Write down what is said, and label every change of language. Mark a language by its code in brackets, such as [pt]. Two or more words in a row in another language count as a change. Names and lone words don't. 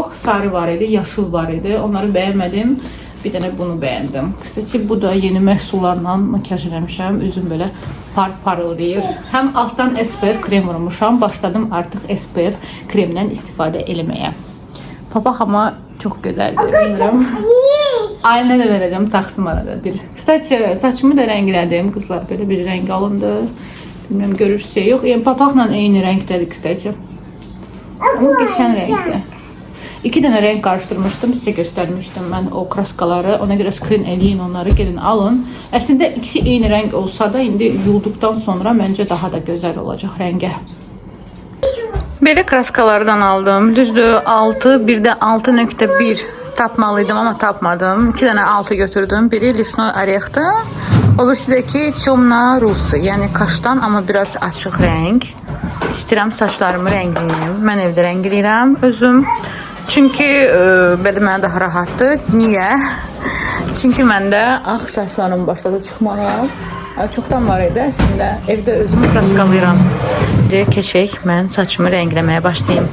[az] Sarı var idi, yaşıl var idi. Onları bəyənmədim. Bir dənə bunu bəyəndim. Kısaca bu da yeni məhsullarla makyaj eləmişəm. Üzüm belə parıldayır. Həm altdan SPF krem vurmuşam. Başladım artıq SPF kremdən istifadə eləməyə. [tr] Papaq ama çok güzeldi. Bilmiyorum. Ailəne de vereceğim. Taksım arada bir. Kısaca saçımı da rengledim. Kızlar böyle bir renk alındı. Bilmiyorum görürse yok. Yani papaqla eyni renkdedir kısaca. Ama geçen renkti. İki tane renk karıştırmıştım. Size göstermiştim ben o kraskaları. [az] Ona göre screen eləyin onları. [tr] Gelin alın. Aslında ikisi eyni renk olsa da indi yulduktan sonra bence daha da güzel olacak renge. [az] Belə kraskalardan aldım. Düzdür 6, bir de 6.1 tapmalıydım ama tapmadım. [tr] 2 tane 6 götürdüm. Biri Lisnoy Orex'tı. O birisi Temna Rusu. Yani kaştan ama biraz açıq renk. [az] İstəyirəm saçlarımı rəngləyim. Mən evdə rəngləyirəm özüm. Çünkü belə mənə daha rahatdır. Niyə? Çünkü məndə ağ saçlarım başladı çıxmaya. Çoxdan var idi əslində. Evdə özümü kraskalayıram. Keçək, mən saçımı rəngləməyə başlayayım.